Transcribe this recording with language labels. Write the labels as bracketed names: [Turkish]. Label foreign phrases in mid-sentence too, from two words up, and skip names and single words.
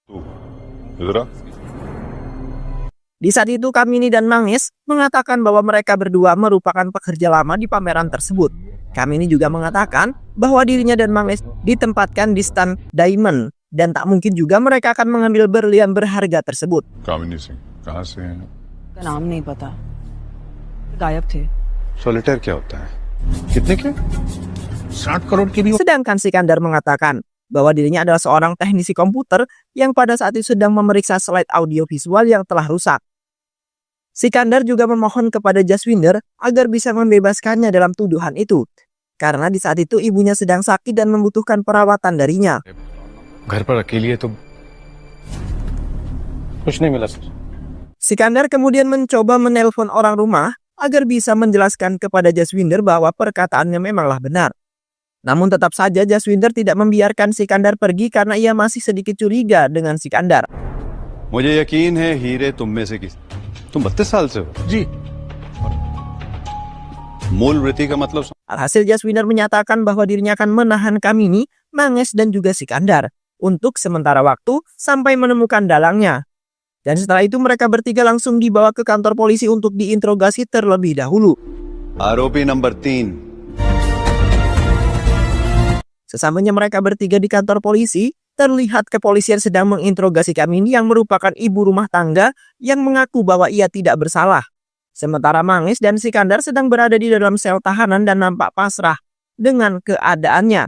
[Indonesian] Di saat itu Kamini dan Manges mengatakan bahwa mereka berdua merupakan pekerja lama di pameran tersebut. Kamini juga mengatakan bahwa dirinya dan Manges ditempatkan di stand Diamond dan tak mungkin juga mereka akan mengambil berlian berharga tersebut. [Hindi] कामिनी सिंह कहाँ से हैं? का नाम नहीं पता, गायब थे. सॉलिटेयर क्या होता है? कितने के? 60 करोड़ की भी. [Indonesian] Sedangkan Sikandar mengatakan bahwa dirinya adalah seorang teknisi komputer yang pada saat itu sedang memeriksa slide audio visual yang telah rusak. Sikandar juga memohon kepada Jaswinder agar bisa membebaskannya dalam tuduhan itu, karena di saat itu ibunya sedang sakit dan membutuhkan perawatan darinya. [Hindi] घर पर अकेली है तो कुछ नहीं मिला सर. [Indonesian] Sikandar kemudian mencoba menelpon orang rumah agar bisa menjelaskan kepada Jaswinder bahwa perkataannya memanglah benar. Namun tetap saja Jaswinder tidak membiarkan Sikandar pergi karena ia masih sedikit curiga dengan Sikandar. [Hindi] मुझे यकीन है हीरे तुम में से किसी. तुम 32 साल से हो. जी. मूल वृत्ति का मतलब. [Indonesian] Alhasil Jaswinder menyatakan bahwa dirinya akan menahan Kamini, Manges, dan juga Sikandar untuk sementara waktu sampai menemukan dalangnya. Dan setelah itu mereka bertiga langsung dibawa ke kantor polisi untuk diinterogasi terlebih dahulu. [Hindi] आरोपी नंबर 3. [Indonesian] Sesamanya mereka bertiga di kantor polisi, terlihat kepolisian sedang menginterogasi Kamini yang merupakan ibu rumah tangga yang mengaku bahwa ia tidak bersalah. Sementara Manges dan Sikandar sedang berada di dalam sel tahanan dan nampak pasrah dengan keadaannya.